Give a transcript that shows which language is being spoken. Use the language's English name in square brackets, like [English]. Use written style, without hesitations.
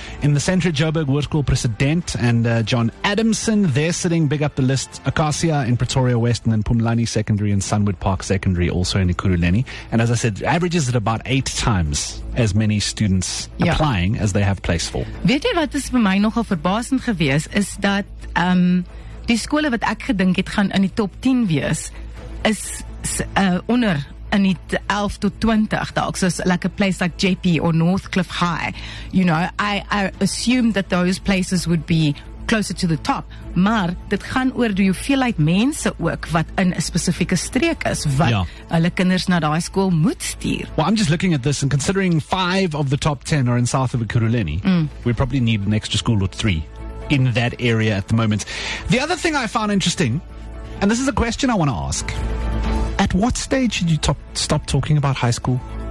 [English] In the center, Joburg, Hoërskool President and John Adamson. They're sitting big up the list. Acacia in Pretoria West, and then Pumlani Secondary and Sunwood Park Secondary also in Ekurhuleni. And as I said, averages at about 8 times as many students applying as they have place for. [Afrikaans] Weet jy wat is vir my nogal verbasend gewees, is dat die skole wat ek gedink het gaan in die top 10 wees, is onder in die 11 tot 20 dalk. [English] So like a place like JP or Northcliffe High. You know, I assumed that those places would be closer to the top. [Afrikaans] Maar dit gaan oor die hoeveelheid mense ook wat in 'n spesifieke streek is, wat hulle kinders na daai skool moet stuur. [English] Well, I'm just looking at this and considering 5 of the top 10 are in south of Ekurhuleni, we probably need an extra school or 3 in that area at the moment. The other thing I found interesting, and this is a question I want to ask, at what stage should you stop talking about high school?